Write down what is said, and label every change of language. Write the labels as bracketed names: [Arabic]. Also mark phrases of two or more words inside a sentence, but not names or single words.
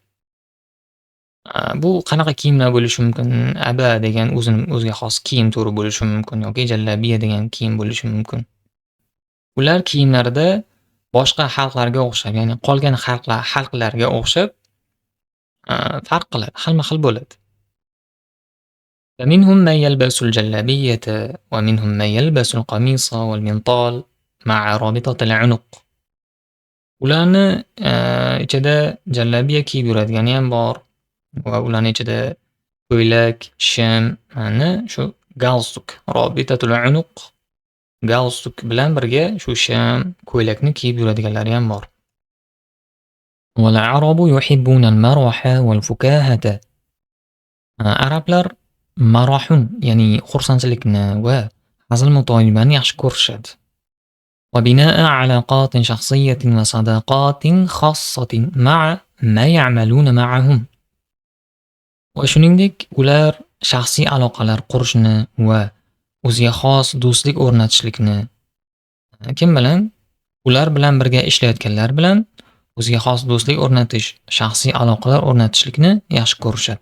[Uzbek] Bu qanaqa kiyimlar bo'lishi mumkin? Aba degan o'ziga xos kiyim turi bo'lishi mumkin yoki jallabiya degan kiyim bo'lishi mumkin. Ular kiyimlarida boshqa xalqlarga o'xshab, ya'ni qolgan xalqlarga o'xshab farq qiladi, xilma-xil bo'ladi. [Arabic] فمنهم من يلبس الجلابية ومنهم من يلبس القميص والمنطال مع رابطة العنق. [Uzbek] Ularni ichida jallabiya kiyib yuradigani ham bor va ularning ichida ko'ylak, shimni shu galstuk, [Arabic] رابطة العنق [Uzbek] galstuk bilan birga shu shim, ko'ylakni kiyib yuradiganlari ham bor. [Arabic] والعرب يحبون المرح والفكاهة. [Uzbek] Arablar marahun, ya'ni xursandchilikni va hazil-mutoyibani yaxshi ko'rishadi. [Arabic] وبناء علاقات شخصية وصداقات خاصة مع ما يعملون معهم. [Uzbek] Va shuningdek, ular shaxsiy aloqalar qurishni va o'ziga xos do'stlik o'rnatishlikni kim bilan? Ular bilan birga ishlayotganlar bilan o'ziga xos do'stlik o'rnatish, shaxsiy aloqalar o'rnatishlikni yaxshi ko'rishadi.